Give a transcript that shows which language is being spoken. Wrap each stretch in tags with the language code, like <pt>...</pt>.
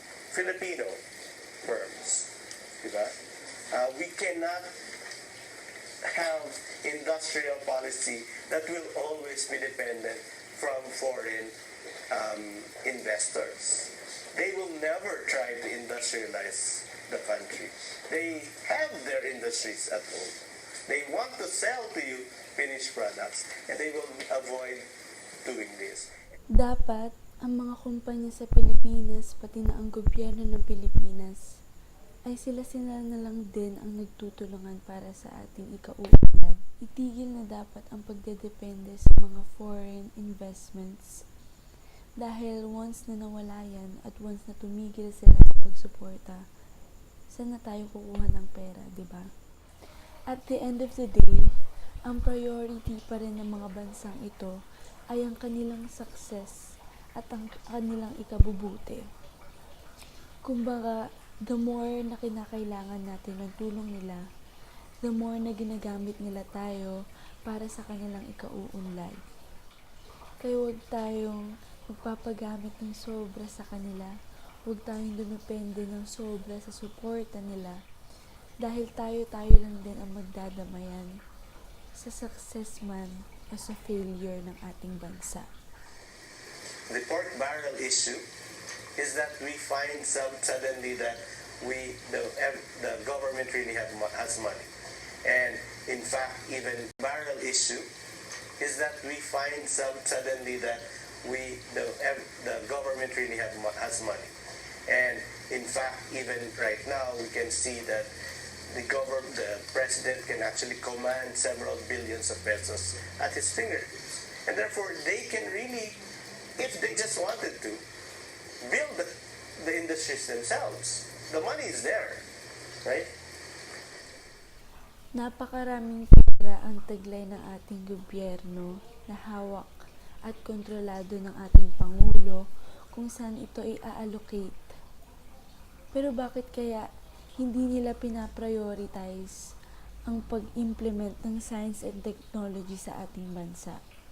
<en>Filipino firms.</en> <tl>Diba?</tl> <en>We cannot have industrial policy that will always be dependent from foreign investors. They will never try to industrialize the country. They have their industries at home. They want to sell to you finished products, and they will avoid doing this.</en> <tl>Dapat ang mga kumpanya sa Pilipinas, pati na ang gobyerno ng Pilipinas, ay sila na lang din ang nagtutulungan para sa ating ikauunlad. Itigil na dapat ang pagdedepende sa mga foreign investments. Dahil once na nawala yan at once na tumigil sila sa pagsuporta, saan na tayo kukuha ng pera, di ba?</tl> <en>At the end of the day,</en> <tl>ang priority pa rin ng mga bansang ito ay ang kanilang success at ang kanilang ikabubuti. Kumbaga,</tl> <en>the more</en> <tl>na kinakailangan natin ng tulong nila, the more na ginagamit nila tayo para sa kanilang ikauunlad. Kaya huwag tayong magpapagamit ng sobra sa kanila. Huwag tayong dumepende ng sobra sa suporta nila. Dahil tayo lang din ang magdadamayan sa success man o sa failure ng ating bansa.</tl> <en>The pork barrel issue is that we find suddenly that the government really has money. And in fact, even barrel issue is that we find suddenly that the government really has money. And in fact, even right now, we can see that the president can actually command several billions of pesos at his fingertips. And therefore, they can really, if they just wanted to, build the industries themselves. The money is there, right?</en> <tl>Napakaraming pera ang taglay ng ating gobyerno na hawak at kontrolado ng ating Pangulo kung saan ito i-allocate. Pero bakit kaya hindi nila pinaprioritize ang pag-implement ng science and technology sa ating bansa?</tl>